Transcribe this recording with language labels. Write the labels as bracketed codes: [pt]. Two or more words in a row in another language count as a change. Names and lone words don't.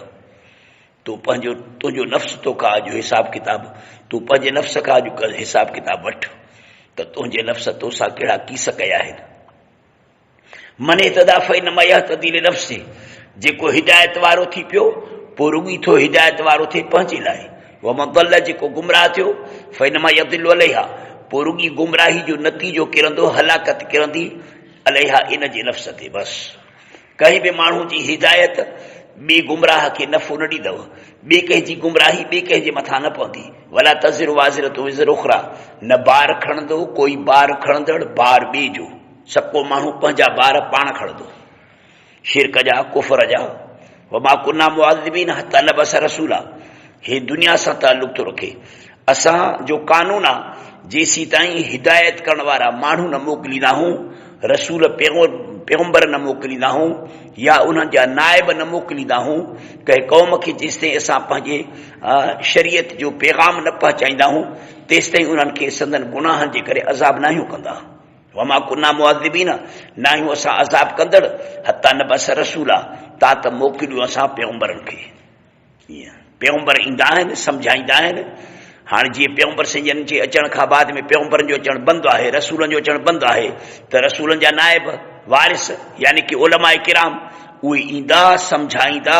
[sd] तूं तुंहिंजो नफ़्स तोखां अॼु हिसाब किताब, तूं पंहिंजे नफ़्स खां अॼु हिसाब किताब वठ त तुंहिंजे नफ़्स तोसां कहिड़ा कीस कया आहिनि। [ar] من اهتدى فإنما يهتدي لنفسه, [sd] जेको हिदायत वारो थी पियो पोइ रुॻी थो हिदायत वारो थिए पंहिंजे लाइ। [ar] ومن ضل, [sd] जेको गुमराह थियो [ar] فإنما يضل عليها, [sd] पोइ रुॻी गुमराही जो नतीजो किरंदो, हलाकत किरंदी अलैहा, इन जे नफ़्स ते। बसि कंहिं बि माण्हू जी हिदायत ॿिए गुमराह खे नफ़ो न ॾींदव, ॿिए कंहिंजी गुमराही ॿिए कंहिंजे मथां न पवंदी। [ar] ولا تزر وازرة وزر أخرى, [sd] न बार खणंदो कोई बार खणंदड़ बार ॿिए जो। सको माण्हू पंहिंजा बार पाण खणंदो, शिरक जा, कुफर जा। [ar] وما كنا معذبين حتى نبعث رسولا, [sd] हे दुनिया सां ताल्लुक़ थो रखे। असां जो कानून आहे जेसीं ताईं हिदायत करण वारा माण्हू न मोकिलींदा हूं, रसूल पैगम्बर न मोकिलींदा हूं, या उन्हनि जा नाइब न मोकिलींदा हूं कंहिं क़ौम खे, जेसिताईं असां पंहिंजे शरीयत जो पैगाम न पहुचाईंदा हूं तेसिताईं उन्हनि खे संदन गुनाहनि जे करे अज़ाब न आहियूं कंदा। [ar] وما كنا معذبين, [sd] न आहियूं असां अज़ाब कंदड़, [ar] حتى نبعث رسولا, [sd] ता त मोकिलियूं असां पैगम्बरनि खे। पैगम्बर ईंदा आहिनि, सम्झाईंदा आहिनि। हाणे जीअं पैगम्बर सिंजन जे अचण खां बाद में पैगम्बरनि जो अचणु बंदि आहे, रसूलनि जो अचणु बंदि आहे, त रसूलनि जा नाइब वारिस यानी कि उलमाए किराम उहे ईंदा, सम्झाईंदा।